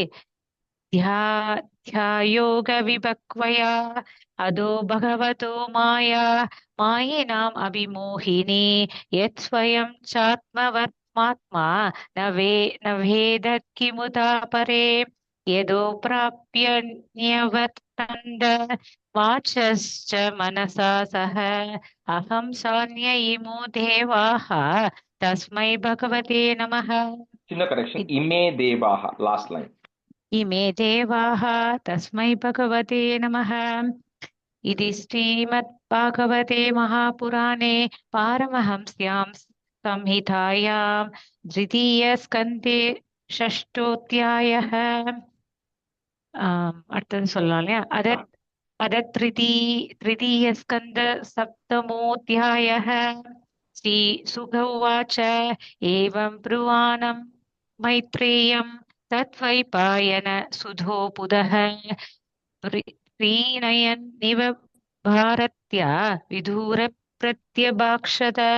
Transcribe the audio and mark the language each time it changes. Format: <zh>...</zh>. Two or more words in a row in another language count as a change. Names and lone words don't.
<sa>ध्यायोगविभक्वया अदो भगवतो मायिनाम् अभिमोहिनी यत्स्वयं चात्मवर्त्मात्मा न वेद किमुता परे यदो प्राप्य न्यवर्तन्त वाचश्च मनसा सह अहं सान्य इमो देवाः तस्मै भगवते नमः.</sa> <en>Chinna correction.</en> <sa>इमे देवाः.</sa> <en>Last line.</en> <sa>इमे देवाः तस्मै भगवते नमः. इति श्रीमद्भागवते महापुराणे पारमहंस्यां संहितायां द्वितीयस्कन्धे षष्ठोऽध्यायः.</sa> <ta>அடுத்தது சொல்லலாம் இல்லையா?</ta> <sa>अद तृतीयस्कन्ध सप्तमोऽध्यायः. श्रीसुक उवाच एवं ब्रुवाणं मैत्रेयं तद्वैपायन सुधो पुदः प्रीणयन्निव भारत्या विदुर प्रत्यभाक्षत.</sa>